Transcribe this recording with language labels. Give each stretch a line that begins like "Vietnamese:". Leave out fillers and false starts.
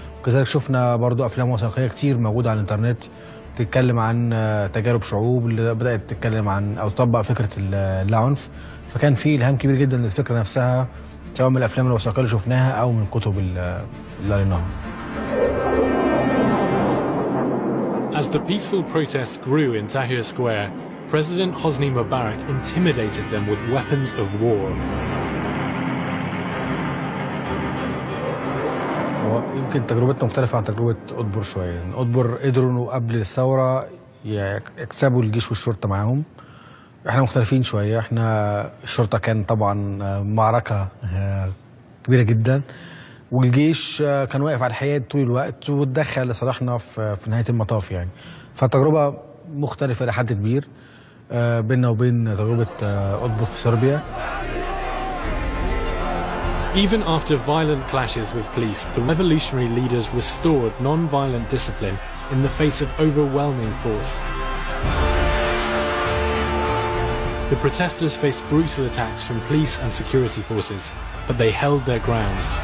Arabic: وكذلك شفنا برضو أفلام وثائقية كتير موجودة على الإنترنت بتتكلم عن تجارب شعوب اللي بدأت تتكلم عن أو تطبق فكرة اللاعنف. فكان في إلهام كبير جدا للفكرة نفسها، سواء من الأفلام الوثائقية اللي شفناها أو من الكتب اللي قريناها.
English: As the peaceful protests grew in Tahrir Square, President Hosni Mubarak intimidated them with weapons of war.
Arabic: يمكن تجربتنا مختلفة عن تجربة أدبر شوية، لأن أدبر قدروا إنه قبل الثورة يكسبوا الجيش والشرطة معاهم. إحنا مختلفين شوية، إحنا الشرطة كان طبعا معركة كبيرة جدا، والجيش كان واقف على الحياد طول الوقت واتدخل لصالحنا في نهاية المطاف يعني. فالتجربة مختلفة إلى حد كبير بيننا وبين تجربة أدبر في صربيا.
English: Even after violent clashes with police, the revolutionary leaders restored non-violent discipline in the face of overwhelming force. The protesters faced brutal attacks from police and security forces, but they held their ground.